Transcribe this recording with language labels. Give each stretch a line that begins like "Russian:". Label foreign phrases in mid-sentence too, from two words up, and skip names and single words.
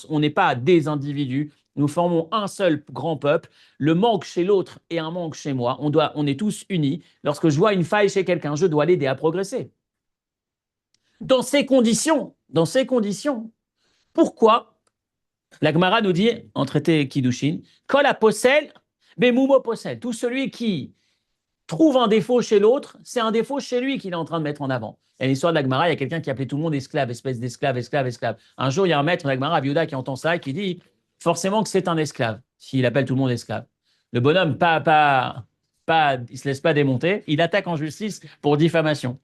French: On n'est pas des individus, nous formons un seul grand peuple. Le manque chez l'autre et un manque chez moi. On est tous unis. Lorsque je vois une faille chez quelqu'un, je dois l'aider à progresser. Dans ces conditions, pourquoi la Gemara nous dit, en traité Kiddushin,
Hebrew: כל הפוסל, במומו פוסל.
French: Tout celui qui trouve un défaut chez l'autre, c'est un défaut chez lui qu'il est en train de mettre en avant. Et l'histoire de la Gemara, il y a quelqu'un qui appelait tout le monde esclave, espèce d'esclave, esclave, esclave. Un jour, il y a un maître de la Gemara, Abiuda, qui entend ça et qui dit forcément que c'est un esclave, s'il appelle tout le monde esclave. Le bonhomme, il se laisse pas démonter, il attaque en justice pour diffamation.